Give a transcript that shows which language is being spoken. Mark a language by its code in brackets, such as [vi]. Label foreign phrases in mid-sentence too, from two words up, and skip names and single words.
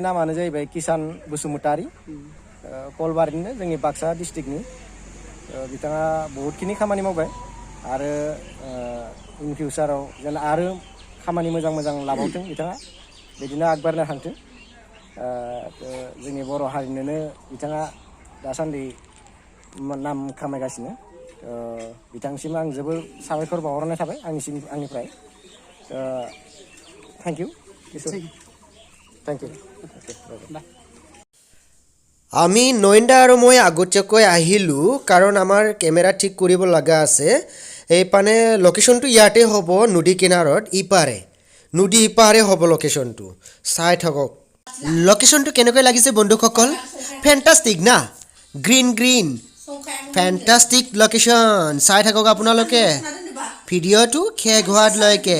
[brx] नामानो जाहैबाय किसान बसुमतारी कलबारिनो जोंनि बाक्सा डिस्ट्रिक्टनि बिथाङा बहुतखिनि खामानि मावबाय आरो [en] in futureआव [brx] जेन आरो खामानि मोजां लाबावथों बिथाङा बिदिनो आगबारनो हांथों जोंनि बर' हारिनोनो बिथाङा दासान्दि नाम खामायगासिनो बिथांसिम आं जोबोर साबायखर बावहरनाय थाबाय आंनिफ्राय [en] thank you [as] আমি নয়নদা আৰু মই আগতীয়াকৈ আহিলোঁ কাৰণ আমাৰ কেমেৰা ঠিক কৰিব লগা আছে এইপানে লোকেশ্যনটো ইয়াতে হ'ব নদী কিনাৰত ইপাৰে নদী ইপাৰে হ'ব লোকেশ্যনটো চাই থাকক লোকেশ্যনটো কেনেকৈ লাগিছে বন্ধুসকল [en] fantastic na green fantastic location [as] চাই থাকক আপোনালোকে ভিডিঅ'টো শেষ হোৱালৈকে